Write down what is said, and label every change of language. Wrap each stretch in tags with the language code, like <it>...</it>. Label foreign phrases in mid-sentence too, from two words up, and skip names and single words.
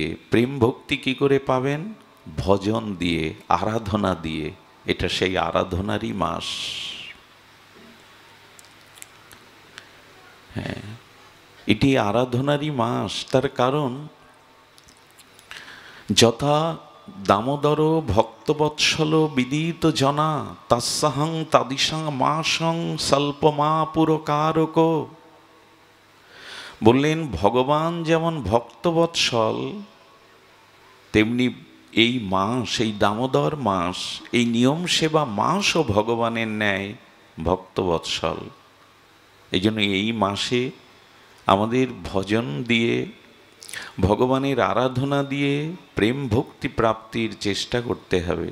<bn>প্রেম ভক্তি কি করে পাবেন? ভজন দিয়ে, আরাধনা দিয়ে। এটা সেই আরাধনারই মাস। হ্যাঁ, এটি আরাধনারই মাস। তার কারণ,</bn> <sa>যথা দামোদর ভক্তবৎসল বিদিত জনা, তৎসহং তাদিশং মাসং স্বল্পমা পুরকারক।</sa> <bn>বললেন, ভগবান যেমন ভক্তবৎসল, তেমনি এই মাস, এই দামোদর মাস, এই নিয়ম সেবা মাসও ভগবানের ন্যায় ভক্তবৎসল। এই জন্য এই মাসে আমাদের ভজন দিয়ে, ভগবানের আরাধনা দিয়ে প্রেম ভক্তি প্রাপ্তির চেষ্টা করতে হবে।</bn>